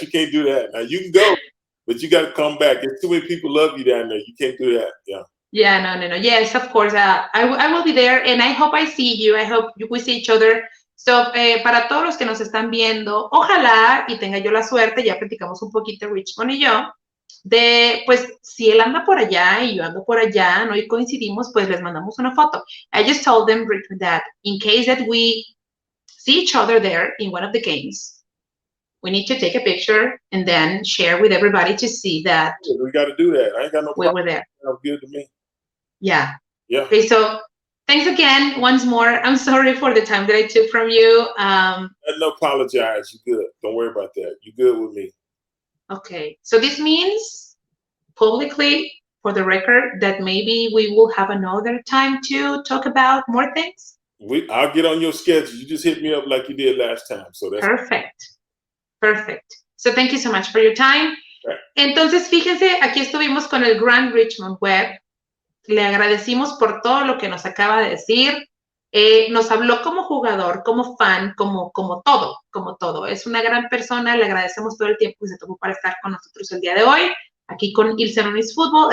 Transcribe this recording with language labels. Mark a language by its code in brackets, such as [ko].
[en] You can't do that. Now you can go, but you got to come back. There's too many people love you down there. You can't do that. Yeah. Yeah, no. Yes, of course. I will be there, and I hope I see you. I hope we see each other. [es] So, para todos los que nos están viendo, ojalá y tenga yo la suerte, ya platicamos un poquito Richmond y yo, de, pues, si él anda por allá y yo ando por allá, ¿no? Y coincidimos, pues les mandamos una foto. [en] I just told them, Richmond, that in case that we see each other there in one of the games, we need to take a picture and then share with everybody to see that we got to do that. I ain't got no we problem. were there. Sounds good to me. Yeah. Yeah. Okay, so thanks again once more. I'm sorry for the time that I took from you. No apologize. You good. Don't worry about that. You good with me. Okay, so this means publicly, for the record, that maybe we will have another time to talk about more things. I'll get on your schedule. You just hit me up like you did last time. So that's perfect. Perfect. So thank you so much for your time. Right. [es] Entonces, fíjense, aquí estuvimos con el gran Richmond Webb. Le agradecimos por todo lo que nos acaba de decir. Nos habló como jugador, como fan, como todo. Es una gran persona, le agradecemos todo el tiempo que se tomó para estar con nosotros el día de hoy, aquí con Ilse Fútbol.